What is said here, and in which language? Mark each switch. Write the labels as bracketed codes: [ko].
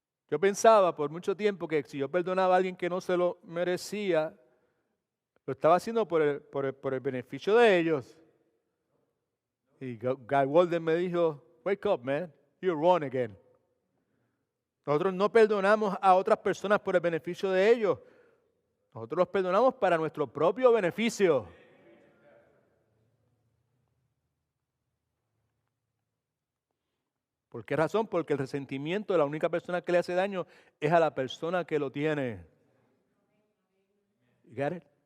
[es] Yo pensaba por mucho tiempo que si yo perdonaba a alguien que no se lo merecía, lo estaba haciendo por el beneficio de ellos. Y Guy Walden me dijo, [en] wake up, man, you're wrong again. [es] Nosotros no perdonamos a otras personas por el beneficio de ellos. Nosotros los perdonamos para nuestro propio beneficio. ¿Por qué razón? Porque el resentimiento de la única persona que le hace daño es a la persona que lo tiene. [en] You got it?